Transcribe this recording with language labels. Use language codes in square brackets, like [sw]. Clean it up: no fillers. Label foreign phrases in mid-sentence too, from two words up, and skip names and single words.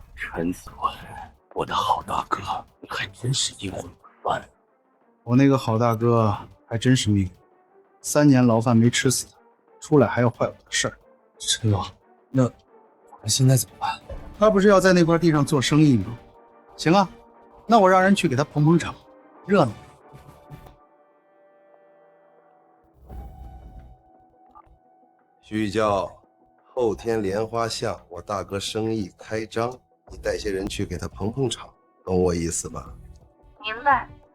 [zh] 陳子文，我的好大哥，你還真是陰魂不散。我那個好大哥還真是命，3年牢飯沒吃死他，出來還要壞我的事兒。陳總，那我們現在怎麼辦？他不是要在那塊地上做生意嗎？行啊，那我讓人去給他捧捧場，熱鬧。徐教，後天蓮花巷，我大哥生意開張，你帶些人去給他捧捧場，懂我意思吧？明白。